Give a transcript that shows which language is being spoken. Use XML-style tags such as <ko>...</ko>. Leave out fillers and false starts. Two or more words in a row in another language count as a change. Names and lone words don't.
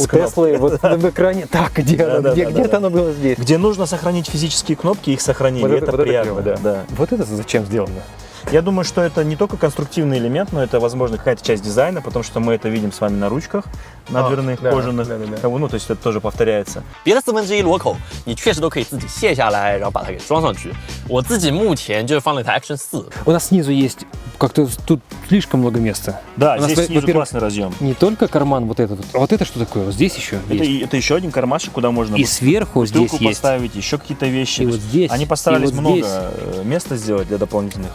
<ru>у Теслы, вот в экране. Так, где Да, оно? да, да, Где-то да. оно было здесь. Где нужно сохранить физические кнопки, их сохранили. Вот это вот приятно. клево, да. Вот это зачем сделано? Я думаю, что это не только конструктивный элемент, но это, возможно, какая-то часть дизайна, потому что мы это видим с вами на ручках, на дверных, да, кожаных. да, да, да. То есть это тоже повторяется.</ru> <zh>别的1/4螺口，你确实都可以自己卸下来，然后把它给装上去。我自己目前就是放了一台 Action 4，</zh> <ru>У нас снизу есть как-то тут слишком много места. Да, У нас, здесь снизу во-первых, классный разъем. не только карман вот этот, а вот это что такое? Вот здесь еще Это, есть. это еще один кармашек, куда можно И сверху здесь бутылку есть. поставить, еще какие-то вещи. И То вот есть здесь, Они постарались и вот много здесь. места сделать для дополнительных.</ru>